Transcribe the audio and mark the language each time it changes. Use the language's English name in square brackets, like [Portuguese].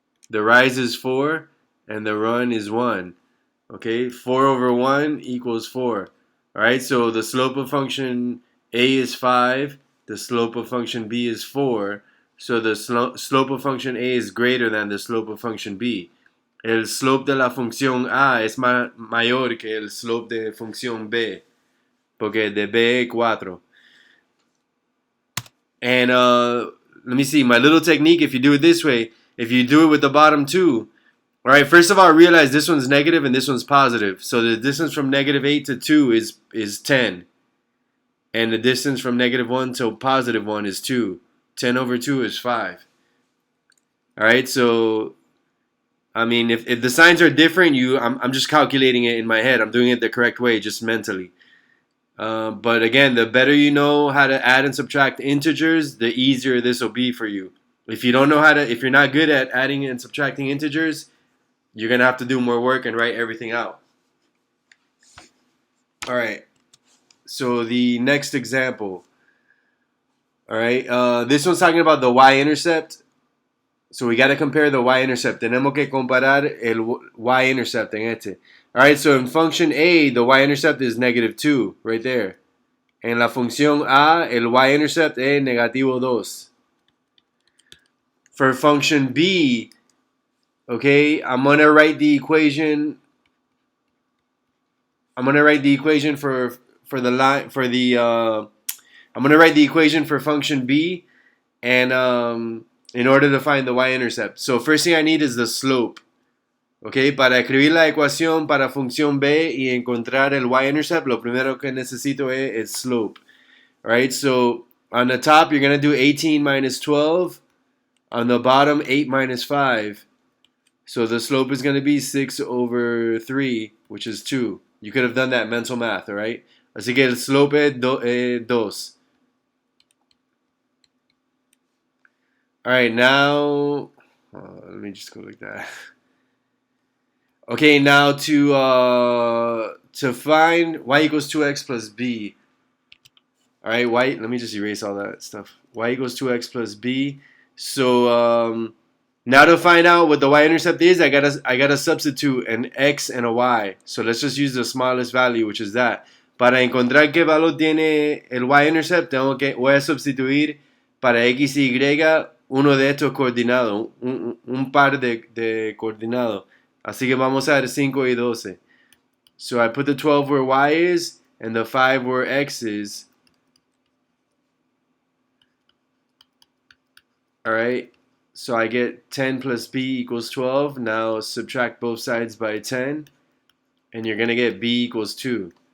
[English] The rise is 4, and the run is 1. Okay, 4 over 1 equals 4. All right, so the slope of function A is 5. The slope of function B is 4. So the slope of function A is greater than the slope of function B. [Spanish] El slope de la función A es mayor que el slope de función B, porque de B es 4. [English] And let me see, my little technique, if you do it this way, if you do it with the bottom two, all right, first of all, realize this one's negative and this one's positive. So the distance from negative 8 to 2 is 10. And the distance from negative 1 to positive 1 is 2. 10 over 2 is 5. All right, so I mean, if the signs are different, I'm just calculating it in my head. I'm doing it the correct way, just mentally. But again, the better you know how to add and subtract integers, the easier this will be for you. If you don't know if you're not good at adding and subtracting integers, you're gonna have to do more work and write everything out. All right. So the next example. All right. This one's talking about the y-intercept. So we got to compare the y-intercept. [Spanish] Tenemos que comparar el y-intercept en este. [English] All right, so in function A, the y-intercept is negative 2, right there. [Spanish] En la función A, el y-intercept es negativo 2. [English] For function B, okay, I'm going to write the equation. I'm going to write the equation for the line, I'm going to write the equation for function B, and in order to find the y-intercept. So first thing I need is the slope. [Spanish] Okay, para escribir la ecuación para función B y encontrar el y-intercept, lo primero que necesito es slope. [English] Alright, so on the top you're going to do 18 minus 12. On the bottom, 8 minus 5. So the slope is going to be 6 over 3, which is 2. You could have done that mental math, alright? [Spanish] Así que el slope es 2. [English] Alright, now, let me just go like that. Okay, now to find y equals 2x plus b. Alright, let me just erase all that stuff. Y equals 2x plus b. So now to find out what the y-intercept is, I gotta substitute an x and a y. So let's just use the smallest value, which is that. [Spanish] Para encontrar qué valor tiene el y-intercept, voy a sustituir para x y uno de estos coordinados, un par de coordinados. Así que vamos a ver 5 y 12. [English] So I put the 12 where y is and the 5 where x is. Alright, so I get 10 plus b equals 12. Now subtract both sides by 10. And you're going to get b equals 2.